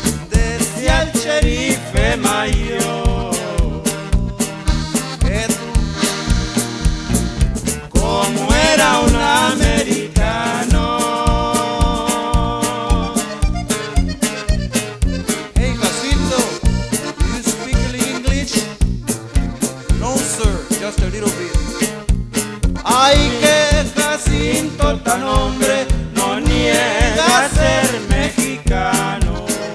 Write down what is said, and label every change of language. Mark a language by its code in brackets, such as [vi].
[es] Decía el sherife mayor que tú, como era un americano. [en] Hey Jacinto, do you speak English? No sir, just a little bit. [es] Ay, que Jacinto tan hombre no niega ser mexicano.